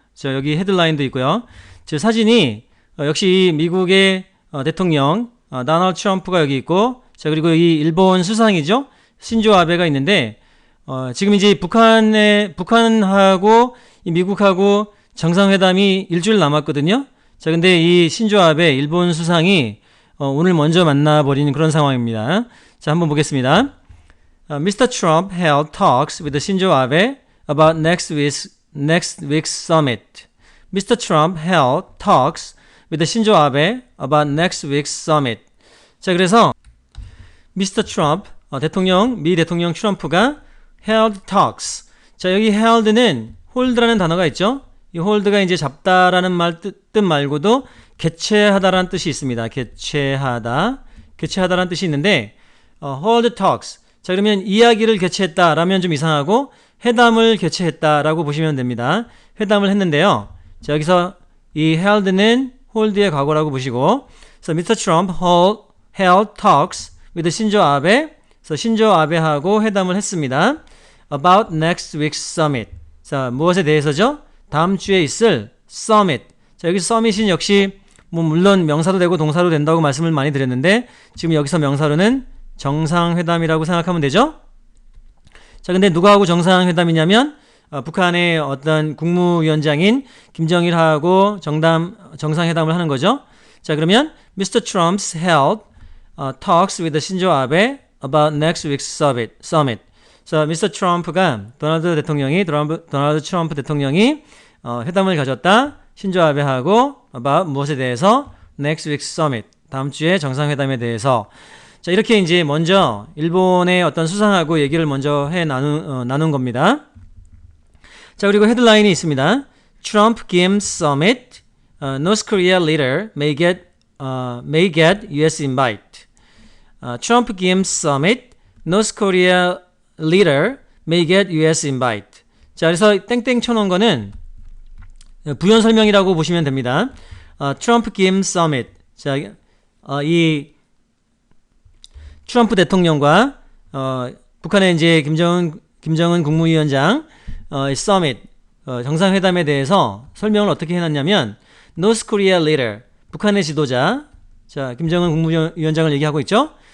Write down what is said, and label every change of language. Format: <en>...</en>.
<ko>자, 여기 헤드라인도 있고요. 저 사진이 역시 미국의 대통령 도널드 트럼프가 여기 있고, 자, 그리고 이 일본 수상이죠. 신조 아베가 있는데 지금 이제 북한하고 이 미국하고 정상회담이 일주일 남았거든요. 자, 근데 이 신조 아베 일본 수상이 오늘 먼저 만나버리는 그런 상황입니다. 자, 한번 보겠습니다. Mr.</ko> <en>Trump held talks with Shinzo Abe about next week's summit. Mr. Trump held talks with Shinzo Abe about next week's summit.</en> <ko>자, 그래서 Mr. Trump 미 대통령 트럼프가</ko> <en>held talks.</en> <ko>자, 여기 held는 hold라는 단어가 있죠. 이 hold가 이제 잡다라는 뜻 말고도 개최하다라는 뜻이 있습니다. 개최하다라는 뜻이 있는데</ko> <en>hold talks.</en> <ko>자, 그러면 이야기를 개최했다라면 좀 이상하고 회담을 개최했다라고 보시면 됩니다. 회담을 했는데요. 자, 여기서 이 held는 hold의 과거라고 보시고,</ko> <en>so</en> <ko>Mr.</ko> <en>Trump held talks with Shinzo Abe.</en> <ko>그래서 신조 아베하고 회담을 했습니다.</ko> <en>About next week's summit.</en> <ko>자, 무엇에 대해서죠? 다음 주에 있을 summit. 자, 여기서 summit은 역시 물론 명사도 되고 동사도 된다고 말씀을 많이 드렸는데 지금 여기서 명사로는 정상회담이라고 생각하면 되죠? 자, 근데 누구하고 정상회담이냐면 북한의 어떤 국무위원장인 김정일하고 정상회담을 하는 거죠. 자, 그러면 Mr.</ko> <en>Trump's held talks with Shinzo Abe about next week's summit.</en> <ko>자, Mr. 트럼프가 도널드 트럼프 대통령이 회담을 가졌다. 신조 아베하고</ko> <en>about</en> <ko>무엇에 대해서?</ko> <en>next week's summit.</en> <ko>다음 주에 정상회담에 대해서. 자, 이렇게 이제 먼저 일본의 어떤 수상하고 얘기를 먼저 나눈 겁니다. 자, 그리고 헤드라인이 있습니다.</ko> <en>Trump Kim Summit, North Korea leader may get U.S. invite. Trump Kim Summit, North Korea leader may get U.S. invite.</en> <ko>자, 그래서 땡땡 쳐놓은 거는 부연 설명이라고 보시면 됩니다. 트럼프 김 서밋. 자, 이 트럼프 대통령과 북한의 이제 김정은 국무위원장 서밋 정상회담에 대해서 설명을 어떻게 해놨냐면</ko> <en>North Korea leader</en> <ko>북한의 지도자, 자, 김정은 국무위원장을 얘기하고 있죠.</ko>